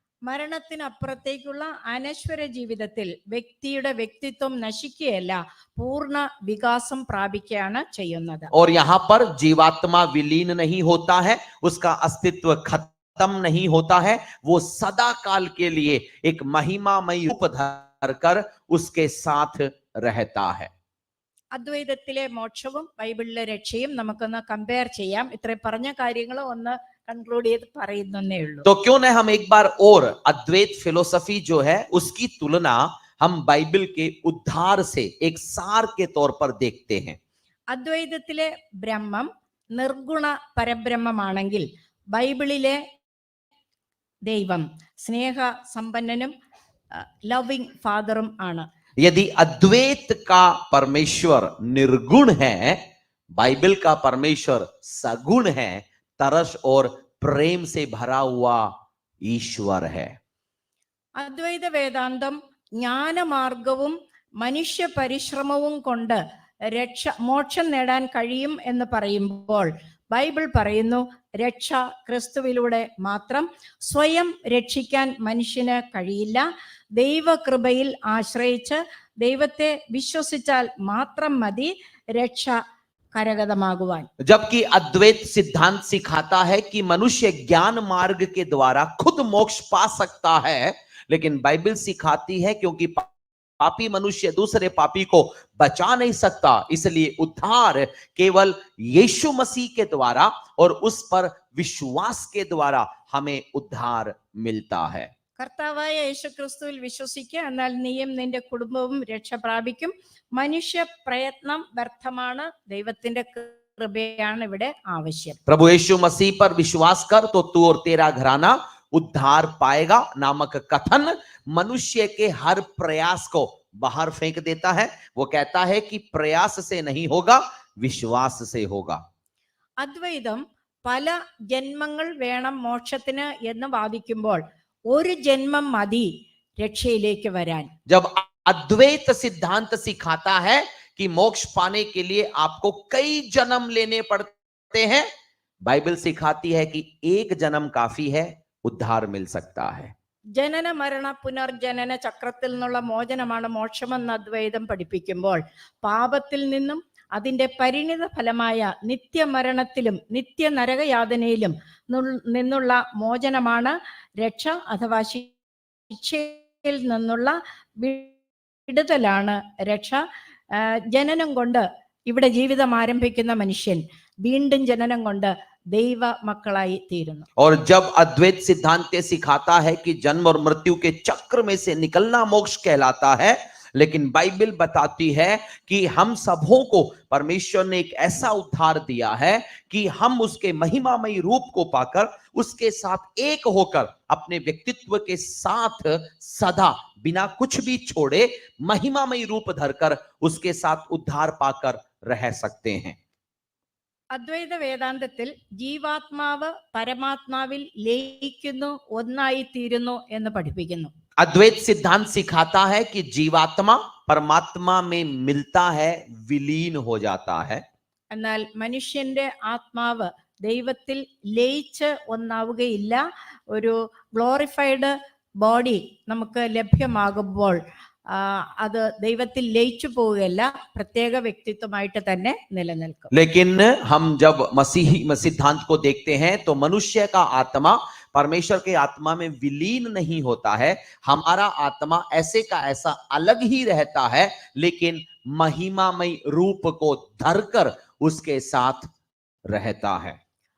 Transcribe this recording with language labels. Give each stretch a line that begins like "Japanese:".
Malayalam: മരണത്തിനപ്പുറത്തേക്കുള്ള അനശ്വര ജീവിതത്തിൽ വ്യക്തിയുടെ വ്യക്തിത്വം നശിക്കുകയല്ല, പൂർണ്ണ വികാസം പ്രാപിക്കുകയാണ് ചെയ്യുന്നത്.
Hindi: और यहाँ पर जीवात्मा विलीन नहीं होता है, उसका अस्तित्व खत्म नहीं होता है, वो सदा काल के लिए एक महिमामय रूप धरकर उसके साथ रहता है.
Malayalam: അദ്വൈതത്തിലെ മോക്ഷവും ബൈബിളിലെ രക്ഷയും നമുക്കൊന്ന് കമ്പയർ ചെയ്യാം. ഇത്രയും പറഞ്ഞ കാര്യങ്ങൾ ഒന്ന് കൺക്ലൂഡ് ചെയ്ത് പറയുന്നേ ഉള്ളൂ.
Hindi: तो क्यों न हम एक बार और अद्वैत फिलोसफी जो है उसकी तुलना हम बाइबल के उद्धार से एक सार के तौर पर देखते हैं.
Malayalam: അദ്വൈതത്തിലെ ബ്രഹ്മം നിർഗുണ പരബ്രഹ്മമാണെങ്കിൽ ബൈബിളിലെ ദൈവം സ്നേഹ സമ്പന്നനും
English: loving ഫാദറും
Malayalam: ആണ്.
Hindi: यदि अद्वैत का परमेश्वर निर्गुण है बाइबल का परमेश्वर सगुण है, तरस और प्रेम से भरा हुआ ईश्वर है।
Malayalam: അദ്വൈത വേദാന്തം ജ്ഞാനമാർഗവും മനുഷ്യ പരിശ്രമവും കൊണ്ട് മോക്ഷം നേടാൻ കഴിയും എന്ന് പറയുമ്പോൾ ബൈബിൾ പറയുന്നു രക്ഷ ക്രിസ്തുവിലൂടെ മാത്രം. സ്വയം രക്ഷിക്കാൻ മനുഷ്യന് കഴിയില്ല. ദൈവകൃപയിൽ ആശ്രയിച്ച് ദൈവത്തെ വിശ്വസിച്ചാൽ മാത്രം മതി രക്ഷ കരഗതമാകുവാൻ.
Hindi: जबकि अद्वैत सिद्धांत सिखाता है कि मनुष्य ज्ञान मार्ग के द्वारा खुद मोक्ष पा सकता है, लेकिन बाइबल सिखाती है क्योंकि पापी मनुष्य दूसरे पापी को बचा नहीं सकता, इसलिए उद्धार केवल यीशु मसीह के द्वारा और उस पर विश्वास के द्वारा हमें उद्धार मिलता है।
Malayalam: കർത്താവായ യേശു ക്രിസ്തുവിൽ വിശ്വസിക്കുക, എന്നാൽ നീയും നിന്റെ കുടുംബവും രക്ഷ പ്രാപിക്കും. മനുഷ്യ പ്രയത്നം വ്യർത്ഥമാണ്. ദൈവത്തിന്റെ കൃപയാണ് ഇവിടെ ആവശ്യം.
Hindi: प्रभु यीशु मसीह पर विश्वास कर तो तू और तेरा घराना उद्धार पाएगा नामक कथन मनुष्य के हर प्रयास को बाहर फेंक देता है। वो कहता है कि प्रयास से नहीं होगा, विश्वास से होगा।
Malayalam: അദ്വൈതം പല ജന്മങ്ങൾ വേണം മോക്ഷത്തിന് എന്ന് വാദിക്കുമ്പോൾ ഒരു ജന്മം മതി രക്ഷയിലേക്ക് വരാൻ.
Hindi: जब अद्वैत सिद्धांत सिखाता है कि मोक्ष पाने के लिए आपको कई जन्म लेने पड़ते हैं, बाइबल सिखाती है कि एक जन्म काफी है, उद्धार मिल सकता है।
Malayalam: ജനന മരണ പുനർജനന ചക്രത്തിൽ നിന്നുള്ള മോചനമാണ് മോക്ഷമെന്ന് അദ്വൈതം പഠിപ്പിക്കുമ്പോൾ പാപത്തിൽ നിന്നും അതിന്റെ പരിണിത ഫലമായ നിത്യമരണത്തിലും നിത്യ നരകയാതനയിലും നിന്നുള്ള മോചനമാണ് രക്ഷ അഥവാ ശിക്ഷയിൽ നിന്നുള്ള വിടുതലാണ് രക്ഷ. ജനനം കൊണ്ട് ഇവിടെ ജീവിതം ആരംഭിക്കുന്ന മനുഷ്യൻ വീണ്ടും ജനനം കൊണ്ട് ദൈവ മക്കളായി തീരുന്നു.
Hindi: और जब अद्वैत सिद्धांत सिखाता है कि जन्म और मृत्यु के चक्र में से निकलना मोक्ष कहलाता है, लेकिन बाइबल बताती है कि हम सबों को परमेश्वर ने एक ऐसा उद्धार दिया है कि हम उसके महिमामयी रूप को पाकर उसके साथ एक होकर अपने व्यक्तित्व के साथ सदा बिना कुछ भी छोड़े महिमामयी रूप धरकर उसके साथ उद्धार पाकर रह सकते हैं।
Malayalam: അദ്വൈത വേദാന്തത്തിൽ ജീവാത്മാവ് പരമാത്മാവിൽ ലയിക്കുന്നു, ഒന്നായി തീരുന്നു എന്ന് പഠിപ്പിക്കുന്നു.
Hindi: अद्वैत सिद्धांत सिखाता है कि जीवात्मा परमात्मा में मिलता है, विलीन हो जाता है।
Malayalam: എന്നാൽ മനുഷ്യന്റെ ആത്മാവ് ദൈവത്തിൽ ലയിച്ച് ഒന്നാവുകയില്ല. ഒരു
English: glorified body
Malayalam: നമുക്ക് ലഭ്യമാകുമ്പോൾ അത് ദൈവത്തിൽ ലയിച്ചു പോവുകയല്ല, പ്രത്യേക വ്യക്തിത്വമായിട്ട് തന്നെ നിലനിൽക്കും.
Hindi: लेकिन हम जब मसीही सिद्धांत को देखते हैं तो मनुष्य का आत्मा परमेश्वर के आत्मा में विलीन नहीं होता है। हमारा आत्मा ऐसे का ऐसा अलग ही रहता है, लेकिन महिमामय रूप को धरकर उसके साथ रहता है।